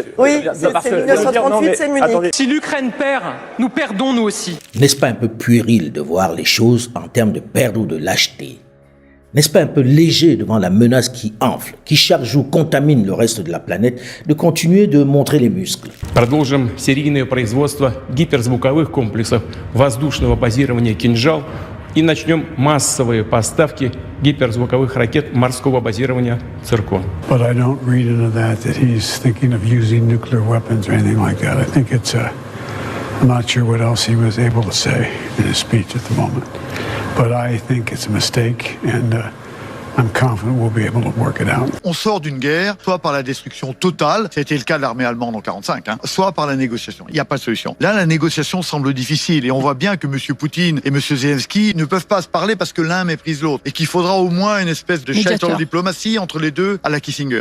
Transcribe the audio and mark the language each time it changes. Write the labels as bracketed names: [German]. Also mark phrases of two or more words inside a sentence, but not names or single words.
[French] Oui, c'est 1938, c'est Munich. Attendez. Si l'Ukraine perd, nous perdons nous aussi. N'est-ce pas un peu puéril de voir les choses en termes de perdre ou de lâcheté? N'est-ce pas un peu léger devant la menace qui enfle, qui chaque jour contamine le reste de la planète, de continuer de montrer les muscles? [Russian] Продолжим серийное производство гиперзвуковых комплексов воздушного базирования «Кинжал» и начнем массовые поставки гиперзвуковых ракет морского базирования «Циркон». [English] But I don't read into that he's thinking of using nuclear weapons or anything like that. I think it's I'm not sure what else he was able to say in his speech at the moment. But I think it's a mistake, and I'm confident we'll be able to work it out. [French] On sort d'une guerre, soit par la destruction totale, ça a été le cas de l'armée allemande en 1945, soit par la négociation. Il n'y a pas de solution. Là, la négociation semble difficile, et on voit bien que M. Poutine et M. Zelensky ne peuvent pas se parler parce que l'un méprise l'autre, et qu'il faudra au moins une espèce de chaîne de diplomatie entre les deux à la Kissinger.